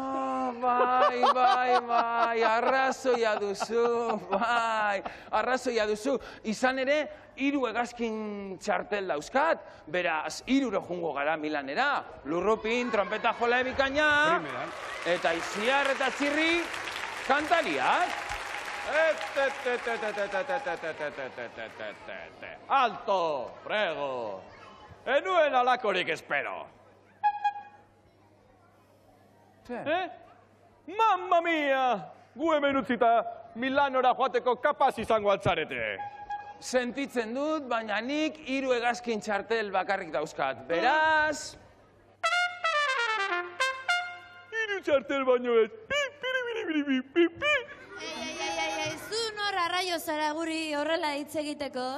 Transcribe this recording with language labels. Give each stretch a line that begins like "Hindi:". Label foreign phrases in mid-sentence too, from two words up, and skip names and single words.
Basque: Bai, arrazoia duzu. Izan ere, 3 hegazkin txartel dauzkat, beraz, 3 jungo gara Milanera. Lurrupin, trompeta jola bikaina, eta Ixiar eta Txirri kantariak.
Italian: Alto, prego.
Basque: Enuen alakorik espero.
Italian: Mamma mia!
Basque: Gu hemen utzita Milanora joateko kapaz izango altzarete. Sentitzen dut, baina nik 3 hegazkin txartel bakarrik dauzkat. Beraz... 3 txartel baino ez. Zu nor arraio zara guri horrela hitz egiteko?